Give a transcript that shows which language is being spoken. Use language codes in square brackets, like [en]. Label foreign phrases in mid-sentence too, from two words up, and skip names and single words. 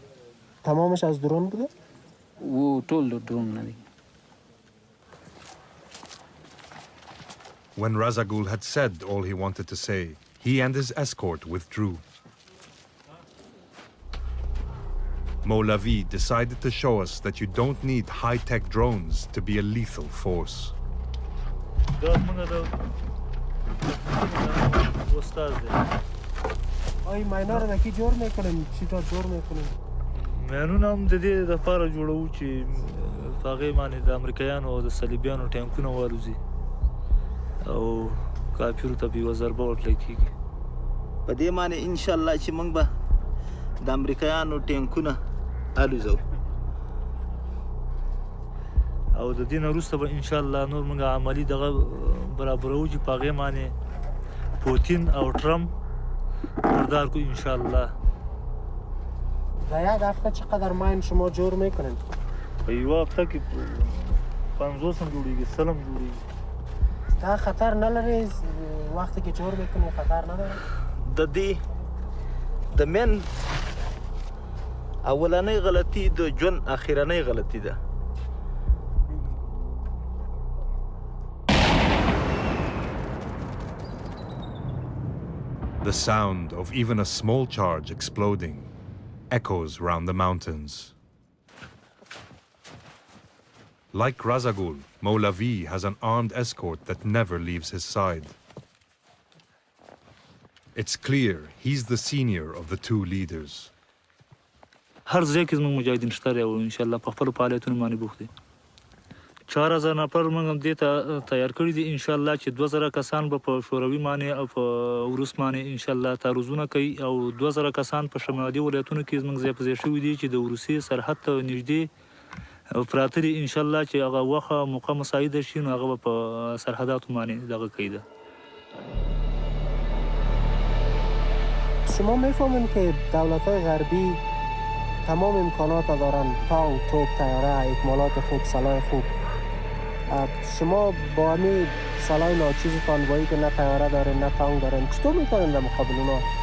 [fa] تمامش از درون بوده؟ [ps] و ټول د ډرون نه دي. [en] When Razagul had said all he wanted to say, he and his escort withdrew. Molavi decided to show us that you don't need high-tech drones to be a lethal force. [fa] آی ماینا رو دکی جور میکنیم چی تا جور میکنیم؟ [ps] میانونه هم د دې لپاره جوړوو چې په هغې باندې د امریکایانو او د صلیبیانو ټانکونه والوځي او کافرو ته به یوه ضربه ورکړی کېږي په دې معنی انشاءالله چې موږ به د امریکایانو ټانکونه الوځو او د دې نه وروسته به انشاءالله نور موږ عملي دغه برابروو چې په هغې باندې پوتین او ټرمپ بردار کو انشاءالله. [fa] در یک هفته چقدر ماین شما جور میکنین؟ [ps] په یوه هفته کې 50 هم جوړېږي 100 هم جوړېږي. دا خطر نلري [fa] وقتی که جور میکنی خطر نداره؟ د دې د من اولنۍ غلطي د ژوند اخرنۍ غلطي ده. [en] The sound of even a small charge exploding echoes round the mountains. Like Razagul, Molavi has an armed escort that never leaves his side. It's clear he's the senior of the two leaders. [ps] هر ځای کې زموږ مجاهدین شته دی او انشاءالله په خپلو فعالیتونو باندې بوخت دي. 4000 نفر موږ دې ته تیار کړي دي انشاءالله چې 2000 کسان به په شوروي باندې او په روس باندې انشاءالله تعرضونه کوي او 2000 کسان په شمالي ولایتونو کې زموږ ځای په ځای شوي دي چې د روسیې سرحد ته نږدې پراته دي انشاءالله چې هغه وخت موقع مساعده شي نو هغه به په سرحداتو باندې دغه کوي ده. [fa] شما میفهمین که دولت‌های غربی تمام امکانات دارن تانک، توپ، طیاره، اکمالات خوب، سلاح خوب. شما با همین سلاح ناچیزتان با اینکه نه طیاره دارین نه تانک دارین چطور میکنین در مقابل اونا؟